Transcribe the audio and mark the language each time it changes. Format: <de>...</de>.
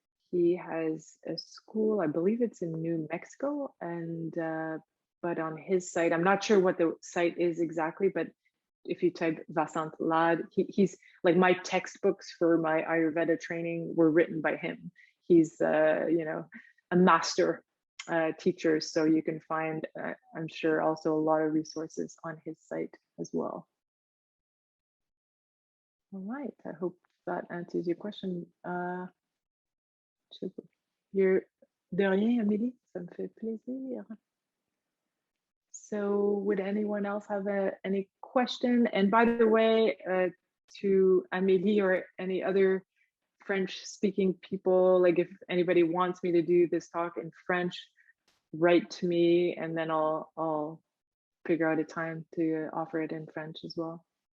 <en>He has a school, I believe it's in New Mexico, and but on his site, I'm not sure what the site is exactly, but if you type Vasant Lad, he's like, my textbooks for my Ayurveda training were written by him. He's you know, a master teacher, so you can find I'm sure also a lot of resources on his site as well. All right, I hope that answers your question. You're</en> <fr>de rien, Amélie, ça me fait plaisir.</fr> <en>So would anyone else have any question? And by the way, to Amélie or any other French speaking people, like if anybody wants me to do this talk in French, write to me, and then I'll figure out a time to offer it in French as well.</en>